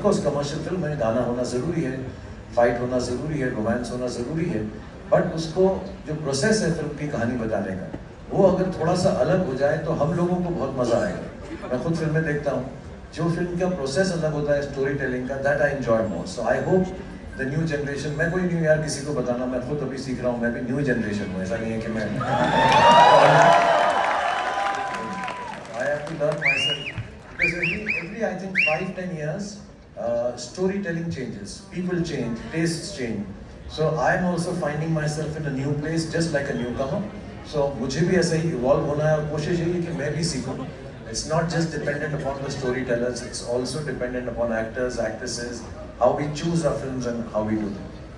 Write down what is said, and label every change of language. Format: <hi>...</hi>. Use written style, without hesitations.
<hi>Of course commercial film है, गाना होना ज़रूरी है, फाइट होना ज़रूरी है, रोमांस होना ज़रूरी है, बट उसको जो प्रोसेस है फिल्म की कहानी बताने का, वो अगर थोड़ा सा अलग हो जाए तो हम लोगों को बहुत मज़ा आएगा। मैं खुद फिल्में देखता हूँ, जो फिल्म का प्रोसेस अलग होता है स्टोरी टेलिंग का,</hi> <en>That I enjoy more. So I hope the new generation,</en> <hi>मैं कोई न्यू यार किसी को बताना, मैं खुद अभी सीख रहा हूँ, मैं भी न्यू जनरेशन हूँ, ऐसा नहीं है कि मैं</hi> <en>I have to learn myself, because every I think 5-10 years storytelling changes, people change, tastes change, so I am also finding myself in a new place just like a newcomer.</en> <hi>So मुझे भी ऐसा ही evolve होना है और कोशिश यही है कि मैं भी सीखूं।</hi> <en>It's not just dependent upon the storytellers, it's also dependent upon actors, actresses, how we choose our films and how we do them.</en>